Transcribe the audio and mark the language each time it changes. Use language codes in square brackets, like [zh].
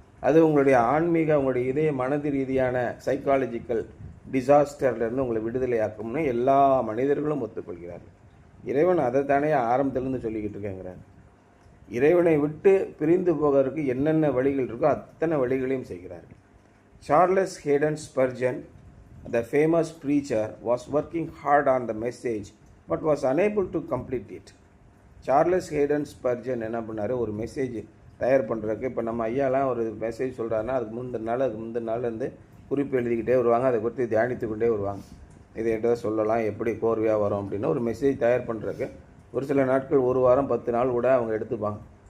[ta] அது உங்களுடைய ஆன்மீக, உங்களுடைய இதய மனது ரீதியான சைக்காலஜிக்கல் டிசாஸ்டர்லேருந்து உங்களை விடுதலையாக்கும்னு எல்லா மனிதர்களும் ஒத்துக்கொள்கிறார்கள். இறைவன் அதை தானே ஆரம்பத்திலேருந்து சொல்லிக்கிட்டு இருக்கேங்கிறார். இறைவனை விட்டு பிரிந்து போகிறதுக்கு என்னென்ன வழிகள் இருக்கோ அத்தனை வழிகளையும் செய்கிறார்கள். [en] Charles Haddon Spurgeon, the famous preacher, was working hard on the message but was unable to complete it. [ta] Charles Haden Spurgeon என்ன பண்ணார், ஒரு மெசேஜ் தயார் பண்ணுறதுக்கு. இப்போ நம்ம ஐயாலாம் ஒரு மெசேஜ் சொல்கிறாருன்னா அதுக்கு முந்தின நாள் வந்து குறிப்பு எழுதிக்கிட்டே வருவாங்க, அதை குறித்து தியானித்து கொண்டே வருவாங்க. இதை எதை சொல்லலாம், எப்படி கோர்வையாக வரும் அப்படின்னு ஒரு மெசேஜ் தயார் பண்ணுறதுக்கு ஒரு சில நாட்கள், ஒரு வாரம் 10 நாள் கூட அவங்க எடுத்துப்பாங்க.